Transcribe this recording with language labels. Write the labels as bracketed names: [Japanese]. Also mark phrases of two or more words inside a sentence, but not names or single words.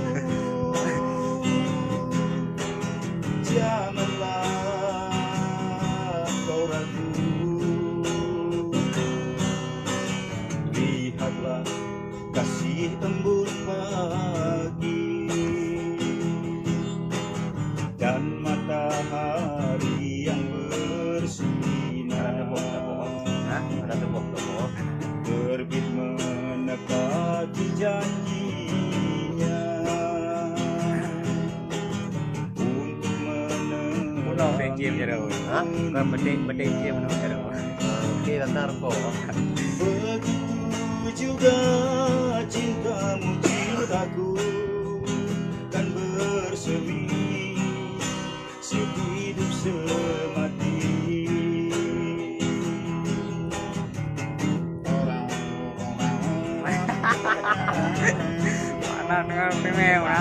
[Malay] Janganlah kau ragu, lihatlah kasih embun pagi dan matahari yang bersinar terbit menepati janjinya. [Vietnamese] Nó bên kia vậy rồi. Hả? Còn bên đây kia mà nó vậy rồi. [Indonesian] Oke, bentar kok. [Malay] Begitu juga cintamu cintaku kan bersemi sehidup semati. Mana dengan female kan?